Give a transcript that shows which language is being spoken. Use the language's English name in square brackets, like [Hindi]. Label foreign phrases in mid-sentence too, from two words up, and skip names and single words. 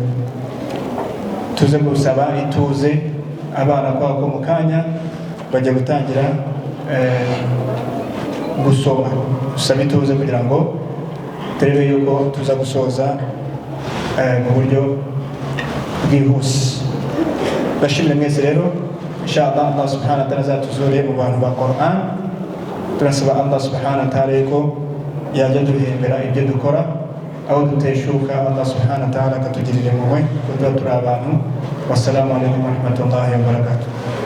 [Kinyarwanda] Tuze gusaba ituze abana kwako mu kanya bajya gutangira gusoma. Dusaba ituze kugira ngo turebe yuko tuza gusoza mu buryo bwihuse. Bashimire mwese rero, [Arabic] إن شاء الله الله سبحانه وتعالى [Kinyarwanda] azatuzure mu bantu ba Quran. Turasaba [Arabic] الله سبحانه وتعالى [Kinyarwanda] ko yajya duhembera ibyo dukora, aho duteshuka [Arabic] الله سبحانه وتعالى [Kinyarwanda] akatugirira impuhwe kuko turi abantu. [Arabic] والسلام عليكم ورحمة الله وبركاته.